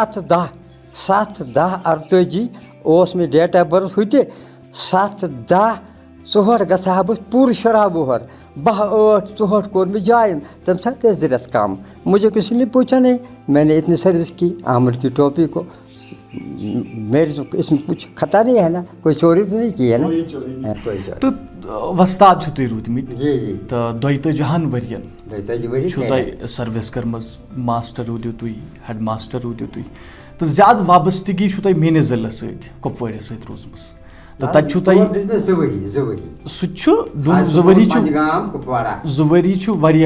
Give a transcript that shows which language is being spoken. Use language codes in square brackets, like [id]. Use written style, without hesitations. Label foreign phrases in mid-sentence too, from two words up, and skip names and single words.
[ur] 7/10/48 [ks] اوس مےٚ [en] date of birth [ks] ہُہ تہِ 7/10/64 گژھٕ ہا بہٕ پوٗرٕ 16 وُہَر 12/8/64 کوٚر مےٚ جویِن تَمہِ ساتہٕ ٲسۍ 2 رٮ۪تھ کَم [ur] مجھے کسی نے پوچھا نہیں میں نے اتنی سروس کی آمد کی ٹوپی کو میرے تو اس میں کچھ خطا نہیں ہے نا کوئی چوری تو نہیں کی ہے نا کوئی چوری [ks] تو وستاد چھو تُہۍ روٗدمٕتۍ جی جی تہٕ 22 ؤرۍیَن چھو تۄہہِ سٔروِس کٔرمٕژ ماسٹر روٗدِو تُہۍ ہٮ۪ڈ ماسٹر روٗدِو تُہۍ تہٕ زیادٕ وابستگی چھو تۄہہِ میٲنِس ضِلعس سۭتۍ کۄپوٲرِس سۭتۍ روٗزمٕژ تہٕ تَتہِ چھُو تۄہہِ سُہ تہِ چھُ 2 ؤری چھُ واریاہ